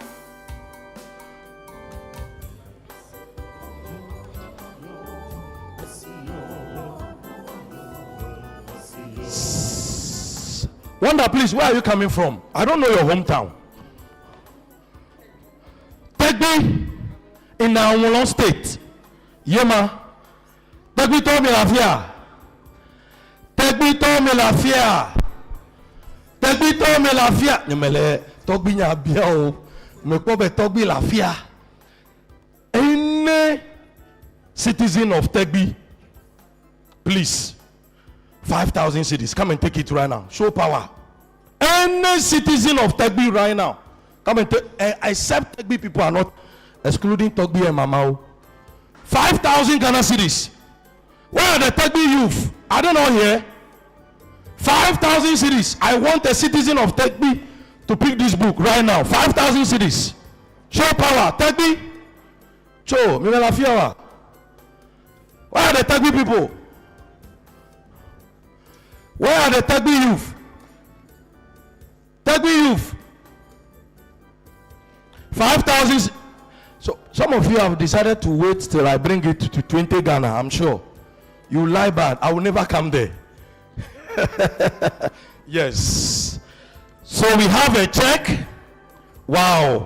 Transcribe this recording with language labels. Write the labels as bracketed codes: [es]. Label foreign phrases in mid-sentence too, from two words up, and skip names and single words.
[en] Wonder, please, where are you coming from? I don't know your hometown. Tegbe in our state. Yema. Tegbe told me lafia. [ee] Nyemele togbi nya bia o. Me ko be togbi lafia. [en] Any citizen of Tegbe, please. 5,000 cedis. Come and take it right now. Show power. Any citizen of Tegbe right now. Come and take, except Tegbe people are not, excluding Tegbe and Mamao. 5,000 Ghana cedis. Where are the Tegbe youth? Are they not here? 5,000 cedis. I want a citizen of Tegbe to pick this book right now. 5,000 cedis. Show power. Tegbe. Show. Mimela Fiawa. Where are the Tegbe people? Where are the Tegbe youth? Tegbe youth. 5,000. So some of you have decided to wait till I bring it to 20 Ghana. I'm sure you lie bad. I will never come there. Yes. So we have a check. Wow.